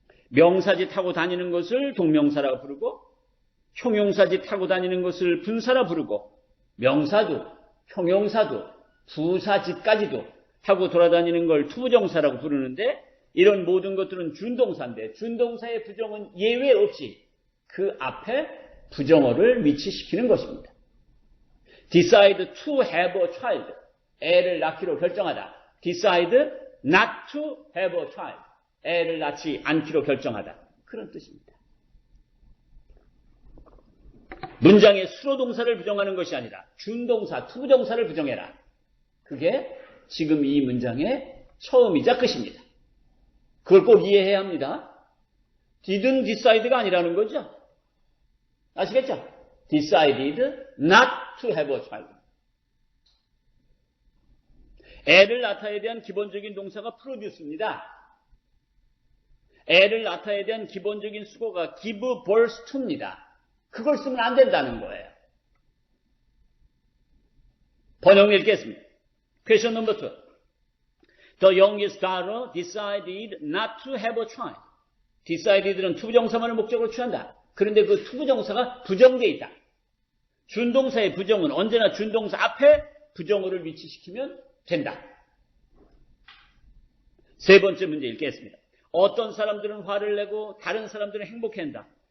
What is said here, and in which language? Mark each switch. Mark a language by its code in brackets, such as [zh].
[ko] 명사지 타고 다니는 것을 동명사라고 부르고 형용사지 타고 다니는 것을 분사라 부르고 명사도 형용사도 부사지까지도 타고 돌아다니는 걸 투부정사라고 부르는데 이런 모든 것들은 준동사인데 준동사의 부정은 예외 없이 그 앞에 부정어를 위치시키는 것입니다. [en] decide to have a child. [ko] 애를 낳기로 결정하다. [en] decide not to have a child. [ko] 애를 낳지 않기로 결정하다. 그런 뜻입니다. 문장의 수로동사를 부정하는 것이 아니라 준동사, 투부정사를 부정해라. 그게 지금 이 문장의 처음이자 끝입니다. 그걸 꼭 이해해야 합니다. [en] didn't decide [ko] 가 아니라는 거죠. 아시겠죠? [en] decided not to have a child. [ko] 애를 낳다에 대한 기본적인 동사가 produce입니다. 애를 낳다에 대한 기본적인 수거가 [en] give birth to [ko] 입니다. 그걸 쓰면 안 된다는 거예요. 번역 읽겠습니다. [en] Question number 2. The youngest daughter decided not to have a child. [ko] decided는 투부정사만을 목적으로 취한다. 그런데 그 투부정사가 부정되어 있다. 준동사의 부정은 언제나 준동사 앞에 부정어를 위치시키면 된다. 세 번째 문제 읽겠습니다. 어떤 사람들은 화를 내고 다른 사람들은 행복해한다.